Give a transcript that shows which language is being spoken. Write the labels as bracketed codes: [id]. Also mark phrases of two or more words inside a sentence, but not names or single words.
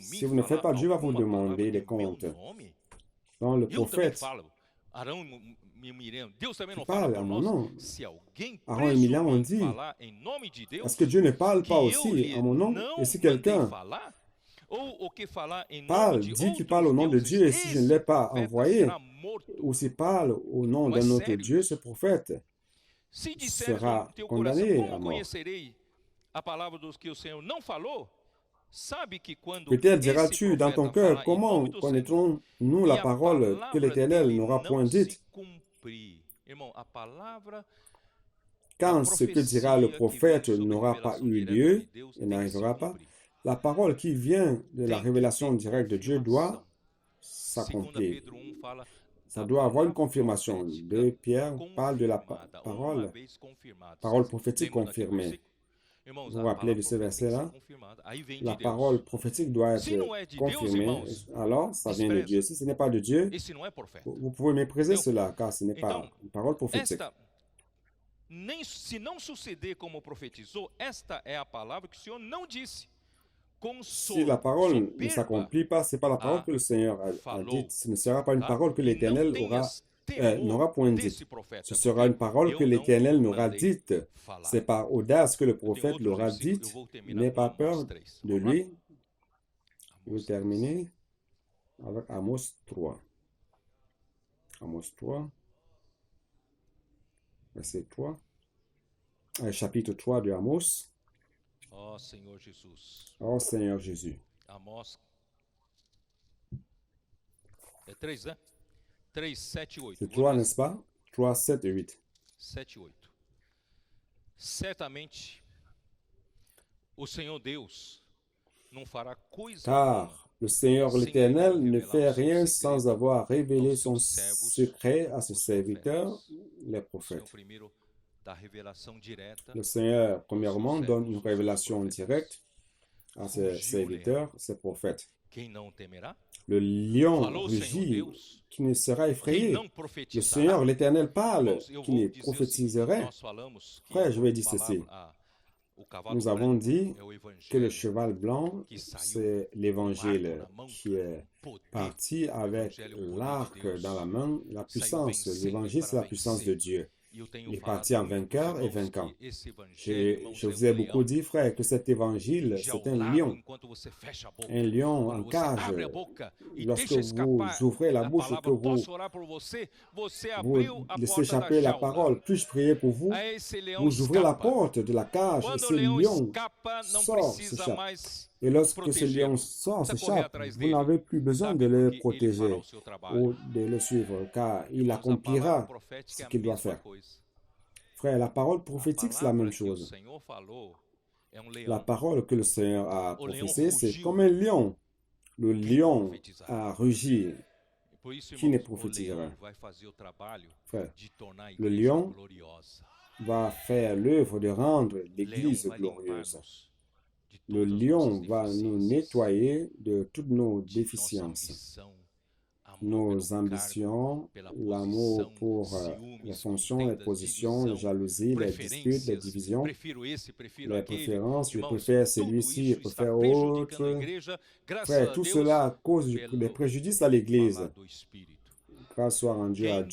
[fr] Si vous ne faites pas, Dieu va vous [pt] alguma [fr] demander [pt] palavra [fr] des [pt] em meu [fr] comptes. [pt] nome, [fr] Donc le [pt] eu também [fr] prophète [pt] falo. Arão e Miriam, Deus também [fr] qui [pt] não fala [fr] parle [pt] por [fr] à mon [pt] nós? [fr] nom, [pt] Se alguém [fr] Aaron et Miriam ont [pt] presumir [fr] dit, [pt] falar em nome de Deus, [fr] est-ce que Dieu ne parle [pt] que [fr] pas [pt] eu [fr] aussi [pt] lhe [fr] à mon nom? [pt] não [fr] Et si [pt] mandei [fr] quelqu'un [pt] falar, ou o que falar em nome [fr] parle, [pt] de [fr] dit qu'il parle au [pt] outros [fr] nom de [pt] deuses, [fr] Dieu, et si je ne [pt] esse [fr] l'ai pas [pt] profeta [fr] envoyé, [pt] será morto. [fr] ou s'il parle au nom [pt] Não é [fr] d'un autre [pt] sério [fr] Dieu, ce [pt] isso. [fr] prophète [pt] Se disseres [fr] sera [pt] no teu coração, [fr] condamné [pt] como [fr] à mort. [pt] conhecerei a palavra dos que o Senhor não falou? Sabe que quando [fr] Peut-être [pt] esse [fr] diras-tu dans ton [pt] profeta [fr] cœur, [pt] falar em [fr] comment [pt] nome do Senhor [fr] connaîtrons-nous [pt] e [fr] la [pt] a [fr] parole que [pt] palavra [fr] l'Éternel [pt] dele [fr] n'aura [pt] não [fr] point [pt] se [fr] dite? [pt] cumprir. Irmão, a palavra, a [fr] Quand ce que dira le [pt] profecia que vem [fr] prophète [pt] sobre [fr] n'aura pas [pt] revelação eu direta [fr] lieu [pt] de Deus [fr] et [pt] tem que se [fr] n'arrivera pas, [pt] cumprir. [fr] la parole qui vient de la [pt] Tem que [fr] révélation [pt] ter [fr] directe de Dieu doit [pt] confirmação. 2 [fr] s'accomplir. [pt] Pedro 1 fala [fr] Ça [pt] a [fr] doit avoir une [pt] palavra [fr] confirmation. [pt] profética [fr] 2 Pierre parle de la [pt] confirmada, uma [fr] parole [pt] vez confirmada. [fr] parole [pt] Vocês [fr] prophétique [pt] lembram daquele [fr] confirmée. [pt] versículo? Irmãos, [fr] Vous [pt] a [fr] vous rappelez de [pt] palavra [fr] ce [pt] profética tem que ser [fr] verset-là? [pt] confirmada. Aí vem [fr] La [pt] de [fr] parole [pt] Deus. [fr] prophétique doit [pt] Se [fr] être [pt] não é de Deus, [fr] confirmée. [pt] irmãos, [fr] Alors, ça vient de [pt] despreza. [fr] Dieu. Si ce n'est pas de Dieu, [pt] Esse não é profeta. [fr] vous pouvez mépriser [pt] Entendeu? [fr] cela, car ce n'est pas [pt] Então, [fr] une parole prophétique. [pt] esta, se não suceder como profetizou, esta é a palavra que o Senhor não disse. Com [fr] Si la parole ne [pt] soberba [fr] s'accomplit pas, ce n'est pas la parole que le Seigneur a [pt] falou, [fr] dite. Ce ne sera pas une [pt] tá? [fr] parole que [pt] E não [fr] l'Éternel [pt] tenhas [fr] n'aura [pt] temor [fr] point dite. [pt] desse profeta, [fr] Ce sera [pt] porque [fr] une parole que [pt] eu não [fr] l'Éternel n'aura [pt] mandei [fr] dite. [pt] falar. [fr] C'est par audace que le [pt] Eu tenho [fr] prophète [pt] outros [fr] l'aura [pt] versículos, eu [fr] dite. [pt] vou terminar [fr] N'aie [pt] com [fr] pas [pt] Amós [fr] peur [pt] 3. [fr] de [pt] Vamos lá? [fr] lui. Je vais [pt] Amós 3. [fr] terminer avec Amos 3. Amos 3, verset 3. Chapitre 3 de Amos. [pt] Ó Senhor Jesus. [fr] Oh Seigneur Jésus. [pt] Amós. É 3, né? 3, 7 e 8. [fr] C'est [pt] Vou 3, ler [fr] n'est-ce pas? 3, 7 et 8. [pt] 7 e 8. Certamente, o Senhor Deus não fará coisa alguma [fr] Car le Seigneur [pt] sem [fr] l'Éternel [pt] ainda [fr] ne [pt] revelar [fr] fait [pt] o seu [fr] rien [pt] segredo [fr] sans avoir révélé [pt] aos [fr] son [pt] seus servos, [fr] secret à ses [pt] os [fr] serviteurs, [pt] profetas. [fr] les [pt] O Senhor [fr] prophètes. [pt] primeiro dá revelação direta [fr] Le Seigneur, [pt] aos [fr] premièrement, [pt] seus [fr] donne [pt] servos, [fr] une [pt] os seus [fr] révélation [pt] profetas. [fr] directe à ses [pt] Rugiu o [fr] serviteurs, [pt] leão. [fr] ses prophètes. [pt] Quem não temerá? [fr] Le lion [pt] Falou o Senhor [fr] rugit, [pt] Deus. [fr] qui ne sera [pt] Quem [fr] effrayé. [pt] não [fr] Le [pt] profetizará? [fr] Seigneur, l'Éternel, parle, [pt] Irmãos, eu [fr] qui [pt] vou [fr] ne [pt] dizer o seguinte, [fr] prophétiserait. [pt] nós falamos que [fr] Frère, je vais [pt] a [fr] dire ceci. [pt] palavra, o cavalo [fr] Nous avons [pt] branco [fr] dit [pt] é o [fr] que le [pt] evangelho [fr] cheval blanc, [pt] que saiu [fr] c'est [pt] com um arco [fr] l'évangile [pt] na mão, [fr] qui est [pt] poder, [fr] parti avec Évangile, [pt] o poder de [fr] l'arc [pt] Deus, [fr] dans la main, la [pt] saiu [fr] puissance. [pt] vencendo [fr] L'évangile, c'est la [pt] para [fr] puissance de [pt] vencer. [fr] Dieu. [pt] E eu tenho [fr] Il est [pt] falado [fr] parti en [pt] muito pros [fr] vainqueur et [pt] irmãos [fr] vainquant. [pt] que esse evangelho, [fr] Je [pt] irmãos, [fr] vous [pt] é [fr] ai [pt] um [fr] beaucoup [pt] leão [fr] dit, frère, que cet évangile, c'est un [pt] enjaulado [fr] lion. [pt] enquanto você fecha a boca. [fr] Un lion en [pt] Quando você [fr] cage. [pt] abre a boca e [fr] Lorsque [pt] deixa [fr] vous [pt] escapar [fr] ouvrez la [pt] a [fr] bouche et que [pt] palavra, [fr] vous, [pt] posso orar por você? Você [fr] vous [pt] abriu a [fr] laissez [pt] porta da [fr] échapper la [pt] jaula. [fr] parole, puis-je prier pour vous? [pt] Aí esse leão [fr] Vous ouvrez la [pt] escapa. [fr] porte de la cage et [pt] Quando o [fr] ce [pt] leão [fr] lion [pt] escapa, não [fr] sort, [pt] precisa [fr] s'échappe. [pt] mais [fr] Et lorsque ce [pt] protegê-lo. [fr] lion sort, [pt] Precisa correr [fr] s'échappe, [pt] atrás [fr] vous [pt] dele. [fr] n'avez plus besoin de [pt] Sabe, [fr] le [pt] porque ele fará [fr] protéger [pt] o seu trabalho. [fr] ou de le suivre, car il [pt] Irmãos, a palavra [fr] accomplira [pt] profética [fr] ce [pt] é a [fr] qu'il doit [pt] mesma [fr] faire. [pt] coisa. [fr] Frère, la parole [pt] A [fr] prophétique, c'est la même [pt] palavra que o [fr] chose. [pt] Senhor falou é um [fr] La [pt] leão. [fr] parole que le Seigneur a [pt] O leão [fr] prophétisée, c'est [pt] rugiu. [fr] comme un lion. Le [pt] Quem [fr] lion [pt] profetizará? [fr] a rugi. [pt] E por isso, [fr] Qui ne [pt] irmãos, o [fr] prophétisera? [pt] leão vai fazer o trabalho [fr] Frère, [pt] de tornar a [fr] le [pt] igreja [fr] lion [pt] gloriosa. [fr] va faire l'œuvre de rendre [pt] O leão [fr] l'Église [pt] vai [fr] glorieuse. [pt] limpar-nos de [fr] Le [pt] todas as [fr] lion [pt] nossas [fr] va nous [pt] deficiências, [fr] nettoyer de toutes nos [pt] de nossa [fr] déficiences, [pt] ambição, amor [fr] nos [pt] pelo cargo, [fr] ambitions, [pt] pela [fr] l'amour [pt] posição, [fr] pour les [pt] ciúmes, [fr] fonctions, les [pt] contendas, [fr] positions, les [pt] divisão, [fr] jalousies, les disputes, les [pt] preferências, [fr] divisions, [pt] prefiro esse, prefiro [fr] les [pt] aquele. [fr] préférences, je [pt] Irmãos, [fr] préfère [pt] tudo [fr] celui-ci, je [pt] isso está [fr] préfère [pt] prejudicando a [fr] autre. [pt] igreja, graças [fr] Frère, [pt] a [fr] tout [pt] Deus, [fr] cela cause des [pt] pelo [fr] préjudices à l'Église. [pt] falar do Espírito. [fr] Grâce soit rendue à